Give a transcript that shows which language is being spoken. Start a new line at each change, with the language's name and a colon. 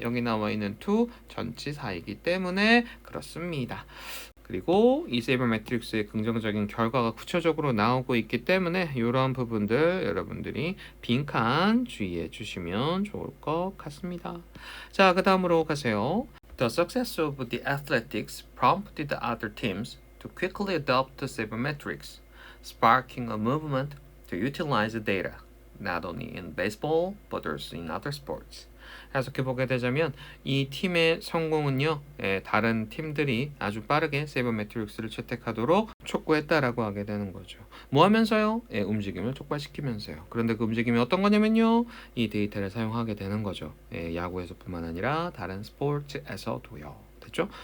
Korean: 여기 나와 있는 to 전치사이기 때문에 그렇습니다. 그리고 이 세이버매트릭스의 긍정적인 결과가 구체적으로 나오고 있기 때문에 이러한 부분들 여러분들이 빈칸 주의해 주시면 좋을 것 같습니다. 자, 그 다음으로 가세요.
English: The success of the athletics prompted other teams to quickly adopt sabermetrics, sparking a movement to utilize the data, not only in baseball but also in other sports.
Korean: 해석해 보게 되자면 이 팀의 성공은요, 다른 팀들이 아주 빠르게 세이버매트릭스를 채택하도록 촉구했다라고 하게 되는 거죠. 뭐 하면서요? 움직임을 촉발시키면서요. 그런데 그 움직임이 어떤 거냐면요, 이 데이터를 사용하게 되는 거죠. 야구에서뿐만 아니라 다른 스포츠에서도요. 됐죠?